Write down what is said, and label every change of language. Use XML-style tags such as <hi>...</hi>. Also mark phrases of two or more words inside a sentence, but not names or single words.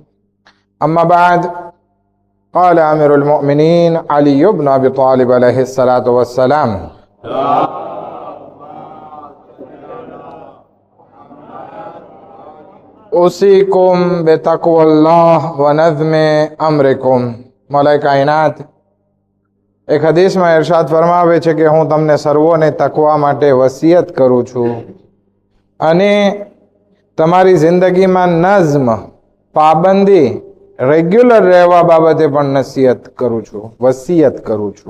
<ar>أما بعد، قال أمير المؤمنين علي بن أبي طالب عليه الصلاة والسلام: أوصيكم بتقوى الله ونظم أمركم.</ar> <ur>مولا کائنات</ur> <gu>એક હદીસમાં ઇરશાદ ફરમાવે છે કે હું તમને સર્વોને તકવા માટે વસિયત કરું છું અને તમારી જિંદગીમાં નઝમ, પાબંદી, રેગ્યુલર રહેવા બાબતે પણ નસીહત કરું છું, વસિયત કરું છું.</gu>